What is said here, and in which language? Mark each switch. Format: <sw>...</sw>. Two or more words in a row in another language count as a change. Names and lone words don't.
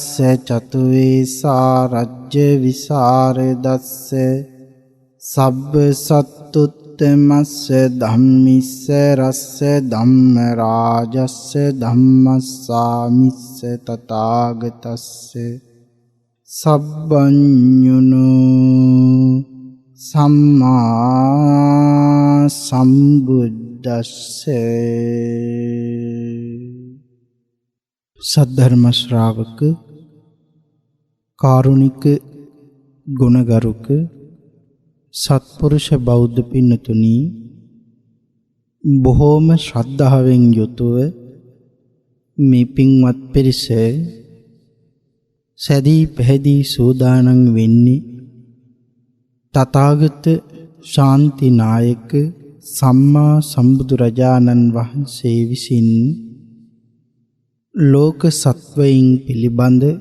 <pi>චතුවේසා රජ්‍ය විසරදස්ස සබ්බ සත්තුත්තමස්ස ධම්මිස්ස රස්ස ධම්ම රාජස්ස ධම්මස්සාමිස්ස තථාගතස්ස සබ්බඤුනෝ සම්මා සම්බුද්දස්ස.</pi> <si>සද්ධර්ම ශ්‍රාවක කාරුණික ගුණගරුක සත්පුරුෂ බෞද්ධ පින්නතුනි, බොහෝම ශ්‍රද්ධාවෙන් යුතුව මේ පින්වත් පිරිස සැදී පැහැදී සූදානම් වෙන්නේ තථාගත ශාන්තිනායක සම්මා සම්බුදුරජාණන් වහන්සේ විසින් ලෝක සත්වයින් පිළිබඳ</si>